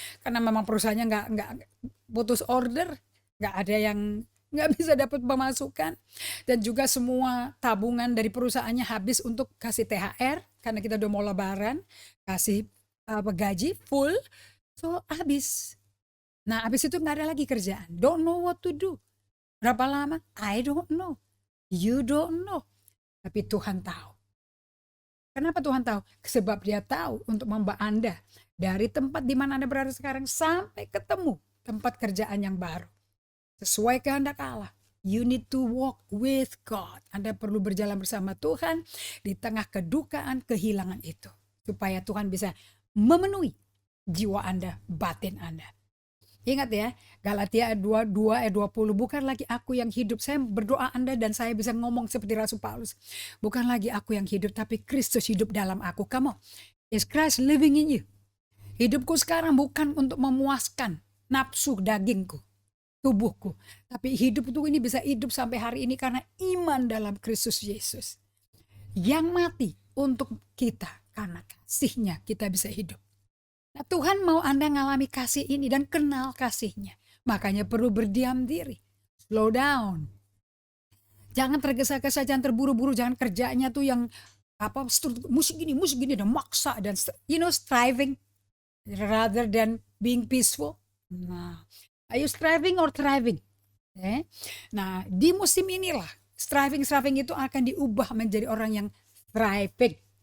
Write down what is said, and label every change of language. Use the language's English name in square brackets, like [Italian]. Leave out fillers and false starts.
[Indonesian] Karena memang perusahaannya nggak putus order, nggak ada yang nggak bisa dapat pemasukan, dan juga semua tabungan dari perusahaannya habis untuk kasih THR karena kita udah mau lebaran, kasih gaji full, so habis. Nah habis itu nggak ada lagi kerjaan, [English] don't know what to do. [Indonesian] Berapa lama? [English] I don't know, you don't know, [Indonesian] tapi Tuhan tahu. Kenapa Tuhan tahu? Sebab Dia tahu untuk membawa Anda dari tempat di mana Anda berada sekarang sampai ketemu tempat kerjaan yang baru. Sesuai kehendak Allah. [English] You need to walk with God. [Indonesian] Anda perlu berjalan bersama Tuhan di tengah kedukaan, kehilangan itu. Supaya Tuhan bisa memenuhi jiwa Anda, batin Anda. Ingat ya, Galatia 2:2 ayat 20, bukan lagi aku yang hidup. Saya berdoa Anda dan saya bisa ngomong seperti Rasul Paulus. Bukan lagi aku yang hidup, tapi Kristus hidup dalam aku. [English] Come on, is Christ living in you? [Indonesian] Hidupku sekarang bukan untuk memuaskan nafsu dagingku, tubuhku. Tapi hidup itu ini bisa hidup sampai hari ini karena iman dalam Kristus Yesus. Yang mati untuk kita, karena kasih-Nya kita bisa hidup. Nah, Tuhan mau Anda ngalami kasih ini dan kenal kasih-Nya. Makanya perlu berdiam diri. [English] Slow down. [Indonesian] Jangan tergesa-gesa, jangan terburu-buru, jangan kerjanya tuh yang musik gini dan maksa dan [English] striving rather than being peaceful. Nah, are you striving or thriving? [Indonesian] Nah, di musim inilah striving itu akan diubah menjadi orang yang thriving.